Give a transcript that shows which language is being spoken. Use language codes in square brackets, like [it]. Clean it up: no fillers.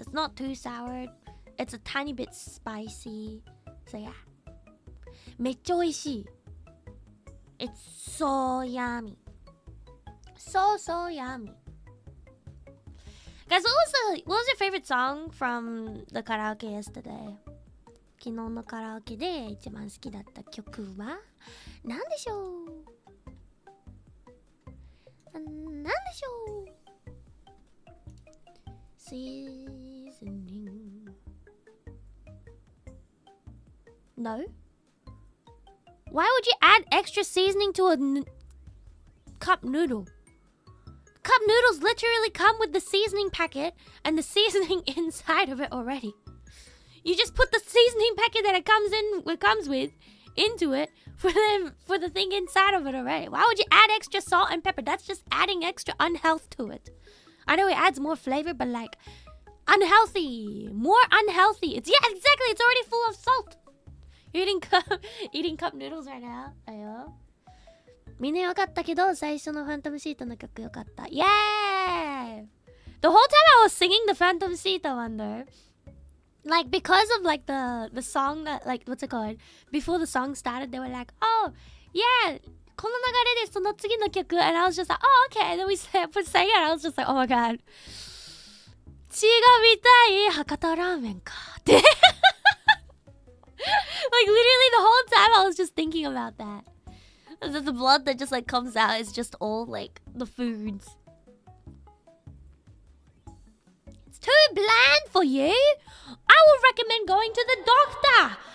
[en] It's not too sour. It's a tiny bit spicy. So yeah. [ja] めっちゃ美味しい。 [en] It's so yummy. So yummy. Guys, what was your favorite song from the karaoke yesterday? Can [ja] 昨日のカラオケで一番好きだった曲は何でしょう。何でしょう。Seasoning. [en] No? Why would you add extra seasoning to a cup noodle? Cup noodles literally come with the seasoning packet and the seasoning inside of it already. You just put the seasoning packet that it comes with into it for the thing inside of it already. Why would you add extra salt and pepper? That's just adding extra unhealth to it. I know it adds more flavor, but like unhealthy, more unhealthy. It's exactly. It's already full of salt. You're eating cup noodles right now. あよ。 [ja] みんな良かったけど最初のファントムシートの曲良かった。 [en] Yay! The whole time I was singing the Phantom Sita one though, like because of like the song that like what's it called? Before the song started, they were like, oh yeah, [ja] この流れでその次の曲 [en] and I was just like, oh okay. And then we sang it and I was just like, oh my god. [ja] 血が見たい博多ラーメンかって。 [en] Like literally the whole time I was just thinking about that. The blood that just like comes out is just all like the foods. It's too bland for you. I would recommend going to the doctor.